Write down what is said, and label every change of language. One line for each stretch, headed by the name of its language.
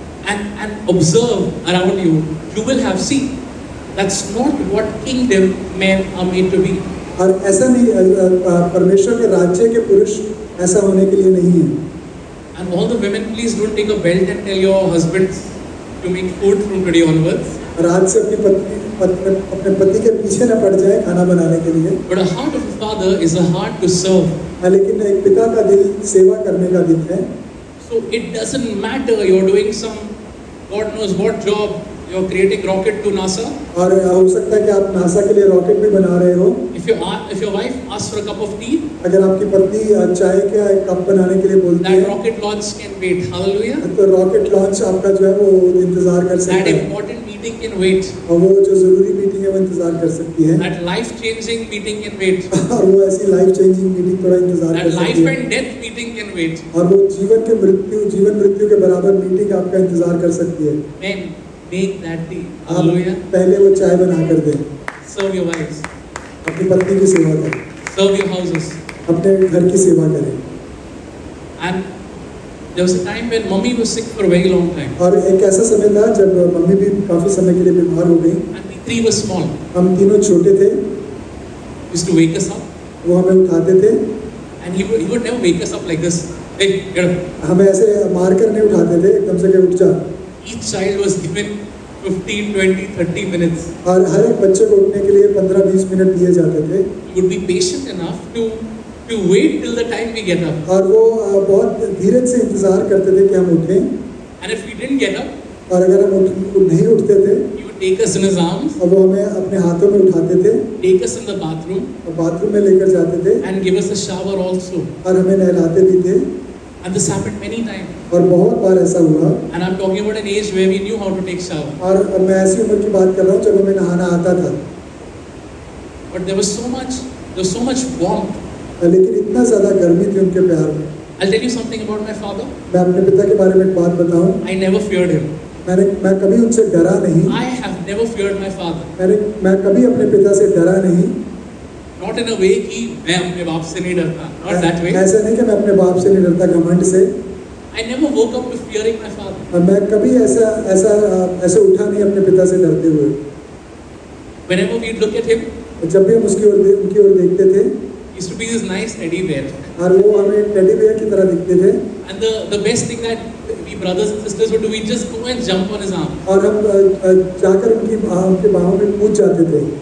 English: And observe around you, you will have seen that's not what kingdom men are made to be.
Hindi: और ऐसा नहीं, परमेश्वर के राज्य के पुरुष ऐसा होने के लिए नहीं है।
English: And all the women, please don't take a belt and tell your husbands to make food from today onwards.
Hindi: और आज से अपने पति के पीछे न पड़ जाए खाना बनाने के लिए।
English: But a heart of a father is a heart to serve.
Hindi: लेकिन एक पिता का दिल सेवा करने का दिल है।
English: So it doesn't matter you're doing some God knows what job, you're creating rocket to NASA.
Hindi: और हो सकता है कि आप नासा के लिए रॉकेट भी बना रहे हो।
English: If your wife asks for a cup of tea,
Hindi: अगर आपकी पत्नी चाय का एक कप बनाने के लिए बोलती
English: that
Hindi: है,
English: rocket launch can wait. Hallelujah.
Hindi: तो रॉकेट लॉन्च आपका जो है वो इंतजार कर सकता
English: That
Hindi: है।
English: important meeting meeting can wait.
Hindi: और वो जो ज़रूरी मीटिंग है वो इंतज़ार कर सकती है।
English: That life-changing meeting can wait.
Hindi: और वो ऐसी लाइफ चेंजिंग मीटिंग थोड़ा इंतज़ार कर
English: That life
Hindi: सकती है।
English: and death meeting can wait.
Hindi: और वो जीवन मृत्यु के बराबर मीटिंग आपका इंतज़ार कर सकती है।
English: Men, make that tea.
Hindi: आप
English: Hallelujah.
Hindi: पहले वो चाय बना कर दें,
English: Serve your wives.
Hindi: अपनी पत्नी की सेवा करें,
English: Serve your houses.
Hindi: अपने घर की सेवा करें।
English: And there was a time when mommy was sick for a very long time.
Hindi: और एक ऐसा समय था जब मम्मी भी काफ़ी समय के लिए बीमार हो गई।
English: And we three were small.
Hindi: हम तीनों छोटे थे,
English: Used to wake us up.
Hindi: वो हमें उठाते थे,
English: And he would never wake us up like this. Hey, get up.
Hindi: हमें ऐसे मार कर नहीं उठाते थे एकदम से कि उठ जा।
English: Each child was given 15, 20, 30 minutes.
Hindi: और हर एक बच्चे को उठने के लिए 15-20 मिनट दिए जाते थे।
English: You would be patient enough to wait till the time we get up.
Hindi: और वो बहुत धीरज से इंतज़ार करते थे कि हम उठें।
English: And if we didn't get up,
Hindi: और अगर हम नहीं उठते थे
English: he would take us in his arms,
Hindi: और वो हमें अपने हाथों में उठाते थे
English: take us in the bathroom,
Hindi: और बाथरूम में लेकर जाते थे
English: and give us a shower also.
Hindi: और हमें नहलाते भी थे।
English: And this happened many times.
Hindi: और बहुत बार ऐसा हुआ।
English: And I'm talking about an age where we knew how to take shower.
Hindi: और मैं ऐसी उम्र की बात कर रहा हूँ जब हमें नहाना आता था,
English: But there was so much warmth.
Hindi: लेकिन इतना ज़्यादा गर्मी थी उनके प्यार में।
English: I'll tell you something about my father.
Hindi: मैं अपने पिता के बारे में एक बात बताऊं,
English: I never feared him.
Hindi: मैं कभी उनसे डरा नहीं।
English: I have never feared my father.
Hindi: मैं कभी अपने पिता से डरा नहीं।
English: Not in a way
Hindi: कि मैं अपने बाप से नहीं डरता.
English: Not that way.
Hindi: ऐसा नहीं कि मैं अपने बाप से नहीं डरता घमंड से।
English: I never woke up with fearing my father.
Hindi: और मैं कभी ऐसे उठा नहीं अपने पिता से डरते हुए।
English: Whenever we look at him,
Hindi: जब भी हम उनकी ओर देखते थे,
English: he used to be this nice teddy bear.
Hindi: और वो हमें टेडी बेयर की तरह दिखते थे।
English: And the best thing that we brothers and sisters would do, we just go and jump on his arm.
Hindi: और हम जाकर उनके बाहों में कूद जाते थे।